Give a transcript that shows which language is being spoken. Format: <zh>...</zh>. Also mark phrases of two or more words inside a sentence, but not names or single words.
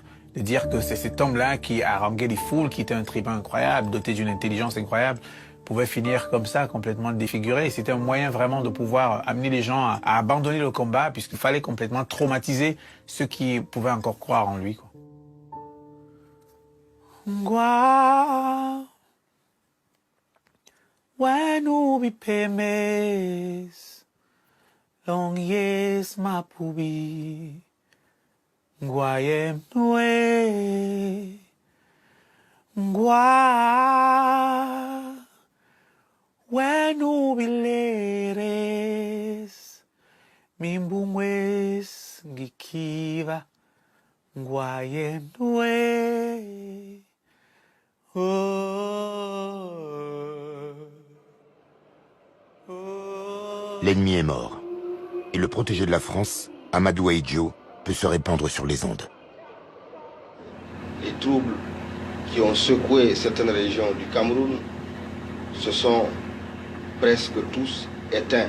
<fr>De dire que c'est cet homme-là qui haranguait les foules, qui était un tribun incroyable, doté d'une intelligence incroyable, pouvait finir comme ça, complètement défiguré. C'était un moyen vraiment de pouvoir amener les gens à abandonner le combat, puisqu'il fallait complètement traumatiser ceux qui pouvaient encore croire en lui, quoi.</fr> <bas>Ngwa, wenu bipemes, long yes mapubi, ngwayem nwe, ngwa, wenu bileres, mimbungwes ngikiva, ngwayem nwe.</bas> <fr>L'ennemi est mort. Et le protégé de la France, Amadou Ahidjo, peut se répandre sur les ondes. Les troubles qui ont secoué certaines régions du Cameroun se sont presque tous éteints.</fr>